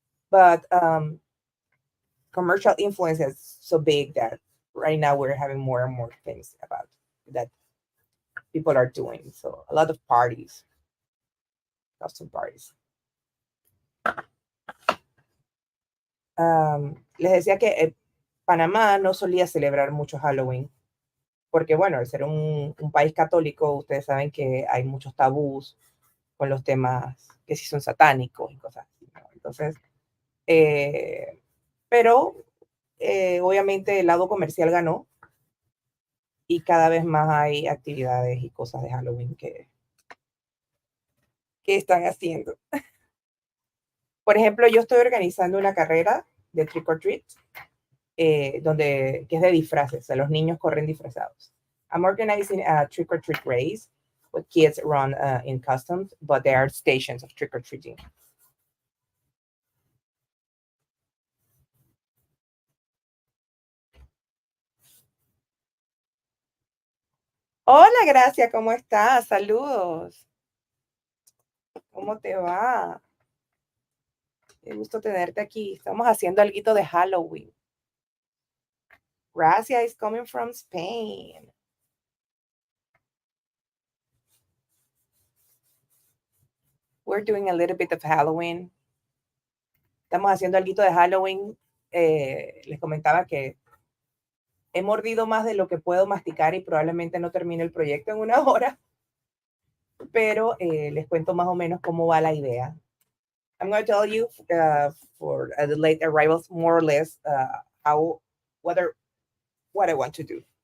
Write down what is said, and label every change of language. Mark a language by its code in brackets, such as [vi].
[en] But commercial influence is so big that right now we're having more and more things about that people are doing. So a lot of parties, lots of parties. [es] Les decía que Panamá no solía celebrar mucho Halloween, porque bueno, al ser un país católico, ustedes saben que hay muchos tabús con los temas que sí son satánicos y cosas así, ¿no? Entonces, pero obviamente el lado comercial ganó y cada vez más hay actividades y cosas de Halloween que están haciendo. Por ejemplo, yo estoy organizando una carrera de trick or treat, que es de disfraces, o sea, los niños corren disfrazados. [en] I'm organizing a trick or treat race with kids run in customs, but there are stations of trick or treating. [es] Hola, Gracia, ¿cómo estás? Saludos. ¿Cómo te va? Qué gusto tenerte aquí. Estamos haciendo algo de Halloween. [en] Gracia is coming from Spain. We're doing a little bit of Halloween. [es] Estamos haciendo algo de Halloween. Les comentaba que he mordido más de lo que puedo masticar y probablemente no termine el proyecto en una hora, pero les cuento más o menos cómo va la idea. [en] I'm going to tell you for the late arrivals more or less how what I want to do.